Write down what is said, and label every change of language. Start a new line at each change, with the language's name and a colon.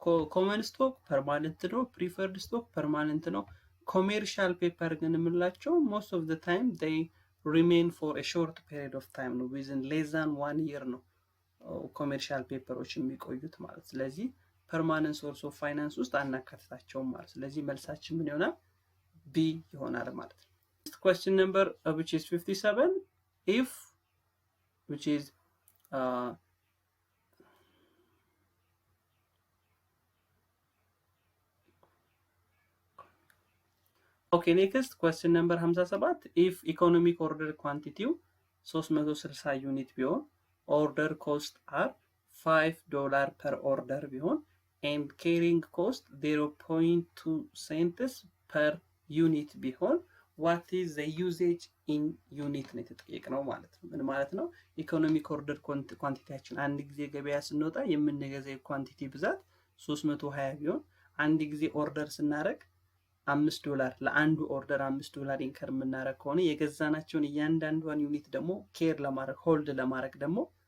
Amharic: ኮመን ስቶክ ፐርማነንት ነው፣ ፕሪፈርድ ስቶክ ፐርማነንት ነው። ኮሜርሻል ፔፐር ግን የምንላቸው ሞስት ኦፍ ዘ ታይም
English: they remain for a short period of time
Amharic: ነው
English: within less than 1 year
Amharic: ነው ኮሜርሻል ፔፐሮች የሚቆዩት ማለት። ስለዚህ ፐርማነንት ሶርስ ኦፍ ፋይናንስ ውስጥ አናካትታቸውም ማለት። ስለዚህ መልሳችን ምን ይሆናል? ቢ ይሆናል ማለት ነው።
English: question number which is 57 if which is okay next question number 57 if economic order quantity 360 ዩኒት ቢሆን order cost are $5 per order ቢሆን and carrying cost 0.2 cents per unit ቢሆን what is the usage in unit
Amharic: ነው የተጠየቅነው ማለት ነው። ምን ማለት ነው? ኢኮኖሚክ ኦርደር ኳንቲቲያችን አንድ ጊዜ ገበያ ስንወጣ የምንገዛው ኳንቲቲ ብዛት 320 ቢሆን አንድ ጊዜ ኦርደር ስናደርግ $5 ለአንዱ ኦርደር $5 ኢንከር የምናደርግ ከሆነ የገዛናቸውን እያንዳንዷን ዩኒት ደግሞ ኬር ለማድረግ ሆልድ ለማድረግ ደግሞ